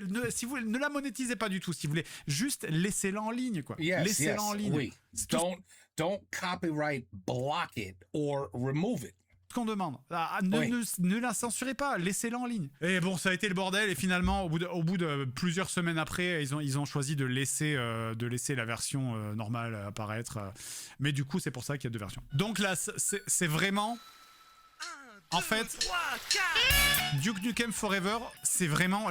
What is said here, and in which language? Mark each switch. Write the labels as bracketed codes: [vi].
[fr] Si vous ne la monétisez pas du tout, si vous voulez, juste laissez-la en ligne, quoi. Laissez-la en ligne. Oui. [en] Don't copyright block it or remove it. [fr] Qu'on demande. Ne la censurez pas, laissez-la en ligne. Et bon, ça a été le bordel. Et finalement, au bout de plusieurs semaines après, ils ont choisi de laisser la version normale apparaître. Mais du coup, c'est pour ça qu'il y a 2 versions. Donc là, c'est vraiment... En fait, Duke Nukem Forever, c'est vraiment...